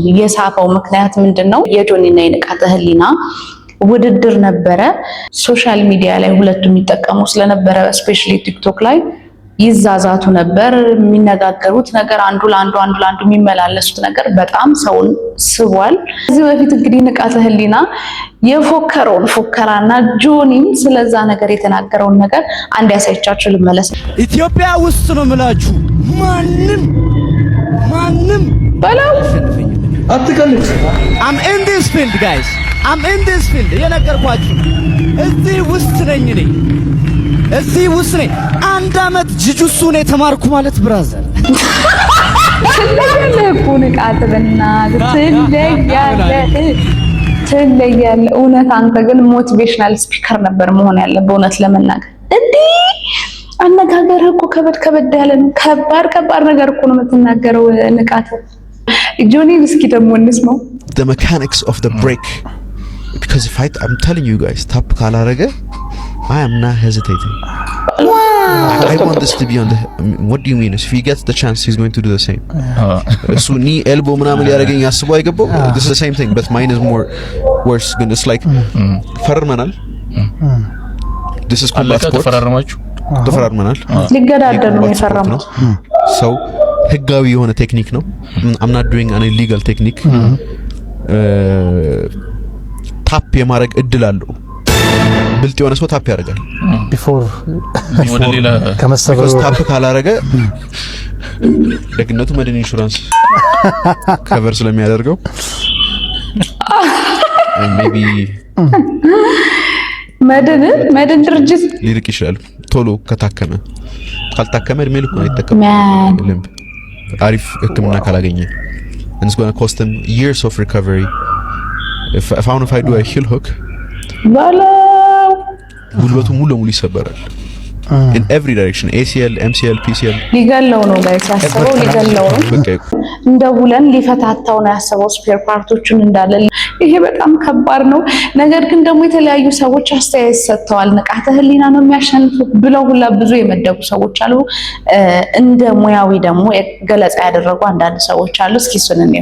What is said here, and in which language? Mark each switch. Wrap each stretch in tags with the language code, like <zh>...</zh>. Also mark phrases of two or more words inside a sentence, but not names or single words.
<am>የሳበው ምክንያት ምንድነው የጆኒና የንቃተ ህሊና ውድድር ነበረ። ሶሻል ሚዲያ ላይ ሁለቱም የሚጠቀሙ ስለነበረ ስፔሻሊ ቲክቶክ ላይ ይዛዛቱ ነበር። የሚነጋገሩት ነገር አንዱ ለአንዱ የሚመላለሱት ነገር በጣም ሰውን ስቧል። ከዚህ በፊት እንግዲህ ንቃተ ህሊና የፎከረውን ፎከራና ጆኒም ስለዛ ነገር የተናገረውን ነገር አንድ ያሳይቻችሁ ልመለስ። ኢትዮጵያ ውስጥ ነው የምላችሁ ማንም በላው አትቀልድ።</am> <en>I'm in this field guys I'm in this field</en> <am>የነገርኳችሁ እዚህ ውስጥ ነኝ እኔ እዚህ ውስጥ ነኝ። አንድ አመት ጅጁሱ ነው የተማርኩ ማለት ብራዘር ንቃትና ትለያለህ። እውነት አንተ ግን ሞቲቬሽናል ስፒከር ነበር መሆን ያለብህ። እውነት ለመናገር እንዴ አነጋገርህ እኮ ከበድ ያለ ነው። ከባድ ነገር እኮ ነው የምትናገረው። ንቃት ጆኒ እስኪ ደግሞ እንስማው።</am> <en>The mechanics of the break, because if I'm telling you guys tap ካላረገ I am not hesitating. I want this to be on the what do you mean? If he gets the chance he's going to do the same. So knee elbow</en> <am>ምናምን ሊያረገኝ አስቦ አይገባው.</am> <en>This is the same thing but mine is more worse. But it's like ፈርመናል. This is combat sport.</en> <am>ተፈራርመናል ሊገዳደሉ ነው የፈረሙት።</am> <en>So</en> <am>ህጋዊ የሆነ ቴክኒክ ነው።</am> <en>I'm not doing an illegal technique.</en> <am>ታፕ የማረግ እድል አለው። ብልጥ የሆነ ሰው ታፕ ያደርጋል ቢፎር ከመሰበሩ ታፕ ካላረገ ደግነቱ መድን ኢንሹራንስ ከቨር ስለሚያደርገው maybe መድን ድርጅት ሊርቅ ይችላል ቶሎ ከታከመ። ካልታከመ እድሜ ልኩ አይጠቀምም። አሪፍ ህክምና ካላገኘ</am> <en>it's going to cost him years of recovery. If I do a heel hook</en> <am>ጉልበቱ ሙሉ ለሙሉ ይሰበራል።</am> <en>in every direction ACL MCL PCL</en> <am>ሊገለው ነው ጋይስ ያሰበው ሊገለው ነው። እንደውለን ሊፈታታው ነው ያሰበው ስፔር ፓርቶቹን እንዳለ። ይሄ በጣም ከባድ ነው። ነገር ግን ደግሞ የተለያዩ ሰዎች አስተያየት ሰጥተዋል። ንቃተ ህሊና ነው የሚያሸንፈው ብለው ሁላ ብዙ የመደቡ ሰዎች አሉ። እንደ ሙያዊ ደግሞ ገለጻ ያደረጉ አንዳንድ ሰዎች አሉ። እስኪ እሱን እንየው።</am>